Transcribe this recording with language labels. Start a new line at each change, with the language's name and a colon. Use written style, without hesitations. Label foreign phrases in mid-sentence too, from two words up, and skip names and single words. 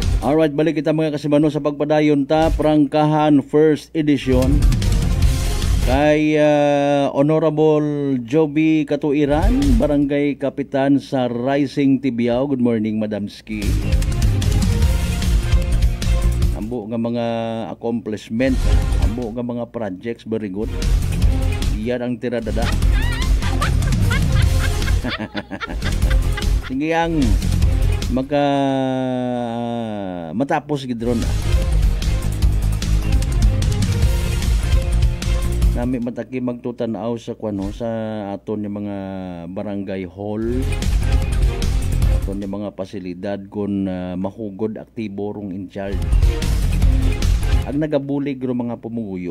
Kinaray-a: Alright, balik kita mga kasimano sa pagpadayon ta Prangkahan First Edition kay Honorable Joby Katuiran, Barangay Kapitan sa Rising Tibiao.
English: Good morning, Madam
Kinaray-a: Ski. Ambo nga mga accomplishment, ambo nga mga projects,
English: very good.
Kinaray-a: Iyan ang tiradada. Sige ang matapos gidron nami mataki magtutanaw sa sa aton yung mga barangay hall, aton yung mga pasilidad kung mahugod aktibo rong in charge ang nagabulig ro mga pumuguyo.